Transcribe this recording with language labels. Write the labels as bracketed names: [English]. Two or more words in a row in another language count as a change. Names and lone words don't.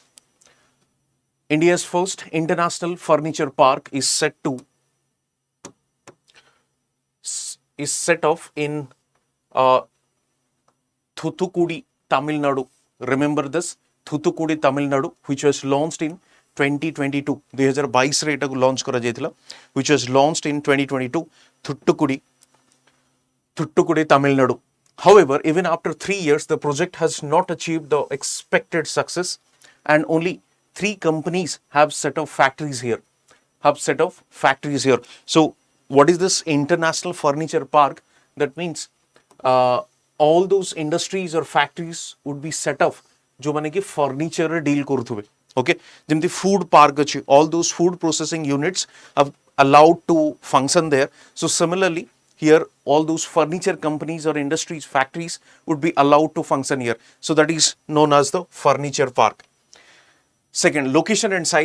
[English] India's first international furniture park is set off in Thoothukudi, Tamil Nadu. Remember this, Thoothukudi, Tamil Nadu, which was launched in 2022. [Odia] 2022 ରେ ଏଟାକୁ launch କରାଯାଇଥିଲା, [English] which was launched in 2022. Thoothukudi, Tamil Nadu. However, even after 3 years, the project has not achieved the expected success, and only 3 companies have set up factories here. So, what is this international furniture park? That means all those industries or factories would be set up [Odia] जो माने कि furniture deal करुथुबे. [English] Okay, [Odia] जेमती food park अछि, [English] all those food processing units are allowed to function there. So similarly here all those furniture companies or industries, factories would be allowed to function here. So that is known as the furniture park. Second, location and size.